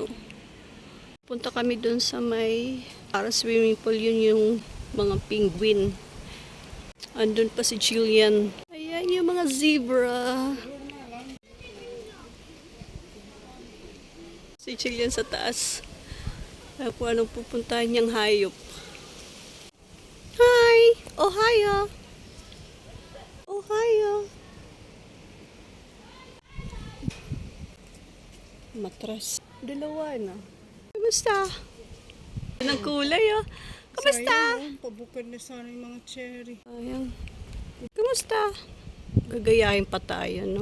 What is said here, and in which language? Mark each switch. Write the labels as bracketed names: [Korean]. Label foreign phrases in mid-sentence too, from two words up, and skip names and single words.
[Filipino] Punta kami dun sa may parang swimming pool. Yun yung mga penguin. Andun pa si Jillian. Ayan yung mga zebra. Si Jillian sa taas. Kung anong pupuntahan niyang hayop. [Japanese] Hi! おはよう！おはよう! Matras. [Filipino] Dalawa na. Kamusta? Ang kulay ah. Kamusta? Sayang, pabukad na sana yung mga cherry. Ayan. Kamusta? Gagayahin pa tayo, no?